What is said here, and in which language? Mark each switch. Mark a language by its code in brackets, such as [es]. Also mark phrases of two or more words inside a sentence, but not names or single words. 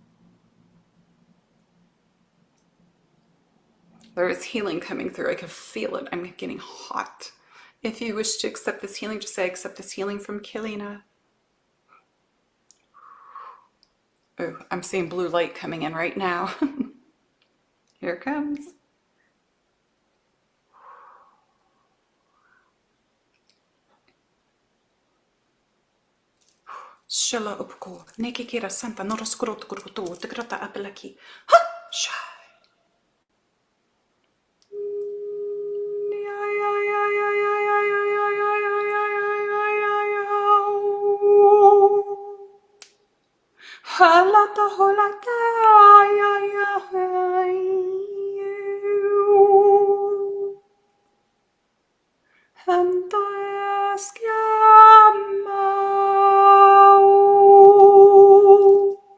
[en] There is healing coming through. I can feel it. I'm getting hot. If you wish to accept this healing, just say, I accept this healing from Keleena. Oh, I'm seeing blue light coming in right now. Here it comes. Shala upko. Nekikira santa noroskuroto kuruto. Tekrata apelaki. Ha! Shai. Halata holata ya ya Hanta eschiamau.